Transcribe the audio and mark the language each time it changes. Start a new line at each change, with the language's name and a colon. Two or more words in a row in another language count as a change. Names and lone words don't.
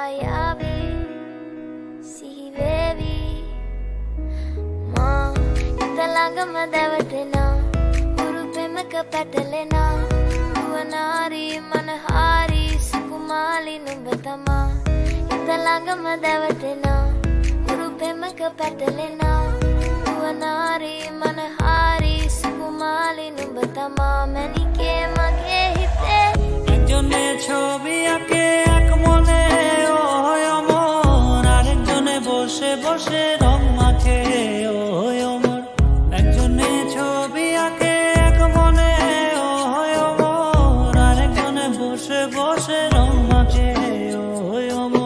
Sinhala: යාවි සිහිවේවි මා හිත ළඟම දැවටෙනා ගුරු පෙමක පැටලෙනා නුවනාරි මනහාරි සුකුමාලි නුඹ තමා හිත ළඟම දැවටෙනා ගුරු පෙමක පැටලෙනා නුවනාරි මනහාරි සුකුමාලි නුඹ තමා මැනිකේ මගේ හිතේ
Bangla: একজনে ছবি আঁকে এক মনে ওই অমর, আরেকজনে বসে বসে রং মাখে ওই অমর। একজনে ছবি আঁকে এক মনে ওই অমর, আরেকজনে বসে বসে রং মাখে ওই অমর।